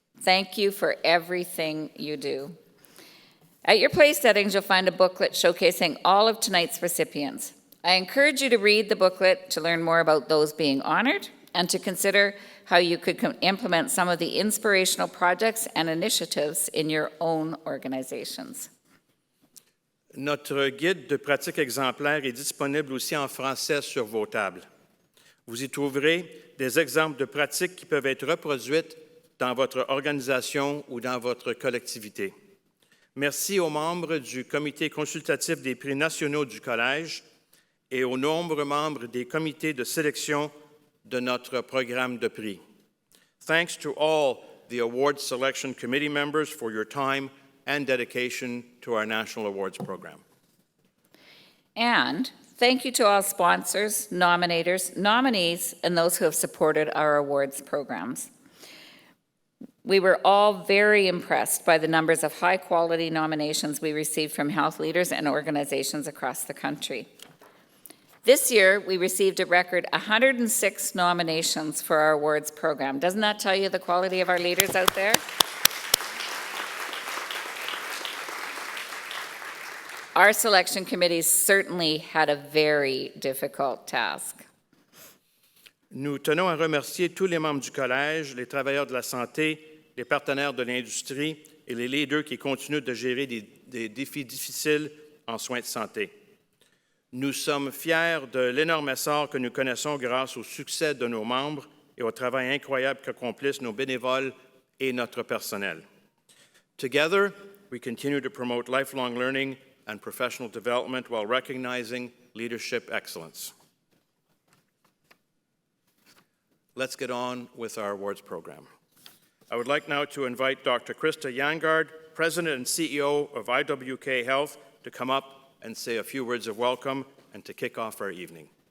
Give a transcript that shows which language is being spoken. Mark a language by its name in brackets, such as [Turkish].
[English] Thank you for everything you do. At your place settings, you'll find a booklet showcasing all of tonight's recipients. I encourage you to read the booklet to learn more about those being honored and to consider how you could implement some of the inspirational projects and initiatives in your own organizations. [French] Notre guide de pratique exemplaire est disponible aussi en français sur vos tables. Vous y trouverez des exemples de pratiques qui peuvent être reproduites dans votre organisation ou dans votre collectivité. Merci aux membres du Comité consultatif des prix nationaux du Collège et aux nombreux membres des comités de sélection de notre programme de prix. [English] Thanks to all the Awards Selection Committee members for your time and dedication to our National Awards program. And thank you to all sponsors, nominators, nominees, and those who have supported our awards programs. We were all very impressed by the numbers of high-quality nominations we received from health leaders and organizations across the country. This year, we received a record 106 nominations for our awards program. Doesn't that tell you the quality of our leaders out there? Our selection committees certainly had a very difficult task. [French] Nous tenons à remercier tous les membres du Collège, les travailleurs de la santé, les partenaires de l'industrie et les leaders qui continuent de gérer des défis difficiles en soins de santé. Nous sommes fiers de l'énorme essor que nous connaissons grâce au succès de nos membres et au travail incroyable qu'accomplissent nos bénévoles et notre personnel. [English] Together, we continue to promote lifelong learning and professional development while recognizing leadership excellence. Let's get on with our awards program. I would like now to invite Dr. Krista Yangard, President and CEO of IWK Health, to come up and say a few words of welcome and to kick off our evening.